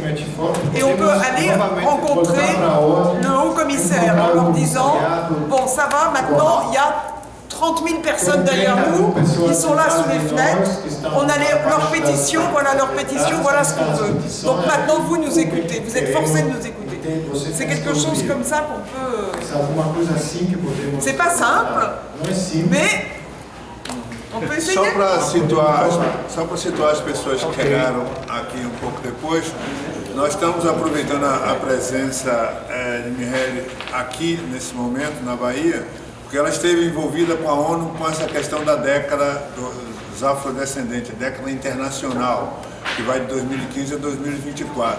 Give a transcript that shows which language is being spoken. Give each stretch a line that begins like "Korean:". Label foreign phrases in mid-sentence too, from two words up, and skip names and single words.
French: Et on peut aller rencontrer le haut commissaire en leur disant « Bon, ça va, maintenant, il y a 30 000 personnes derrière nous, ils sont là sous les fenêtres, on a leur pétition, voilà ce qu'on veut. Donc maintenant vous nous écoutez, vous êtes forcés de nous écouter. C'est quelque chose comme ça qu'on peut... C'est pas simple, mais on peut essayer.
Portuguese: Só para situar as pessoas que chegaram aqui pouco depois, nós estamos aproveitando a presença de Mireille aqui nesse momento na Bahia, porque ela esteve envolvida com a ONU com essa questão da década dos afrodescendentes, década internacional, que vai de 2015 a 2024.